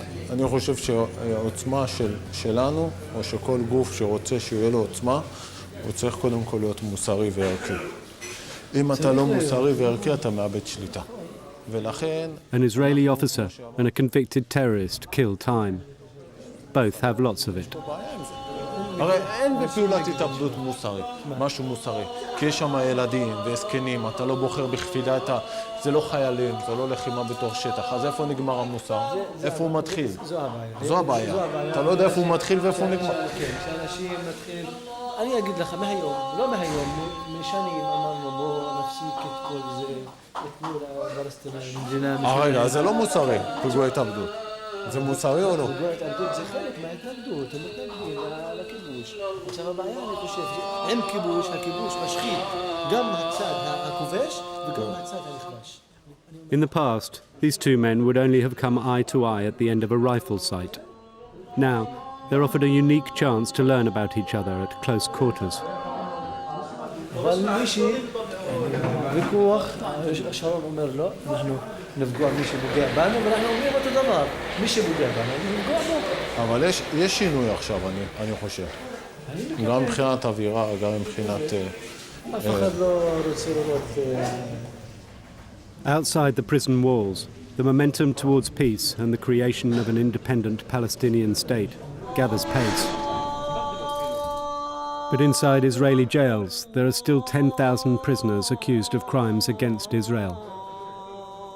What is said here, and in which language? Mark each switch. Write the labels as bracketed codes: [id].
[he] אני חושב שהעוצמה שלנו, או שכל גוף שרוצה שיהיה לו עוצמה, הוא צריך קודם כל להיות מוסרי וערכי. אם אתה לא מוסרי וערכי, אתה מאבד שליטה. ולכן... [en] An Israeli officer and a convicted terrorist kill time. Both have lots of it. [he] הרי אין בפעולת התאבדות מוסרי, משהו מוסרי. כי יש שם ילדים וזקנים, אתה לא בוחר בכפילה את ה... זה לא חיילים, זה לא לחימה בתוך שטח. אז איפה נגמר המוסר? איפה הוא מתחיל? זו הבעיה. אתה לא יודע איפה הוא מתחיל ואיפה הוא נגמר. כן, שאנשים מתחיל... אני אגיד לך, מהיום, לא מהיום, משנים אמרנו בואו נפסיק את כל זה, תתנו לפלסטינים מדינה... רגע, זה לא מוסרי, פיגועי התאבדות. זה מוסרי או לא? פיגועי התאבדות זה חלק מההתנגדות, הם מתנגדים לכיבוש. עכשיו הבעיה, אני חושב, עם כיבוש, הכיבוש משחית גם הצד הכובש וגם הצד הנכבש. [en] In the past, these two men would only have come eye to eye at the end of a rifle sight. Now, they're offered a unique chance to learn about each other at close quarters. [he] אבל מישהי, ויכוח, שרון אומר לא, אנחנו נפגוע מי שפוגע בנו, ואנחנו אומרים אותו דבר, מי שפוגע בנו, נפגוע בו. אבל יש שינוי עכשיו, אני חושב. גם מבחינת אווירה, גם מבחינת... אף אחד לא רוצה לראות... [en] Outside the prison walls, the momentum towards peace and the creation of an independent Palestinian state gathers pace. But inside Israeli jails, there are still 10,000 prisoners accused of crimes against Israel.